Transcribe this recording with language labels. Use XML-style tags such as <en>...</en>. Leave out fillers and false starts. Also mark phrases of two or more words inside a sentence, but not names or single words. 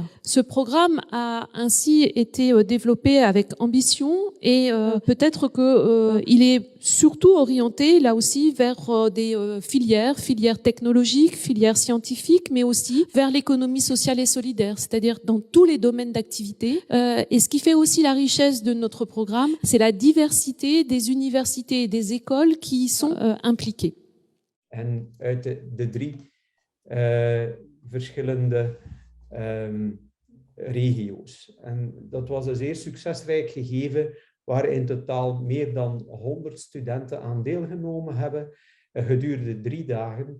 <fr>Ce programme a ainsi été développé avec ambition et peut-être que il est surtout orienté là aussi vers des filières technologiques, filières scientifiques, mais aussi vers l'économie sociale et solidaire, c'est-à-dire dans tous les domaines d'activité. Et ce qui fait aussi la richesse de notre programme, c'est la diversité des universités et des écoles qui y sont impliquées.</fr> <nl>En uit de drie verschillende regio's. En dat was een zeer succesrijk gegeven waar in totaal meer dan 100 studenten aan deelgenomen hebben gedurende 3 dagen.</nl>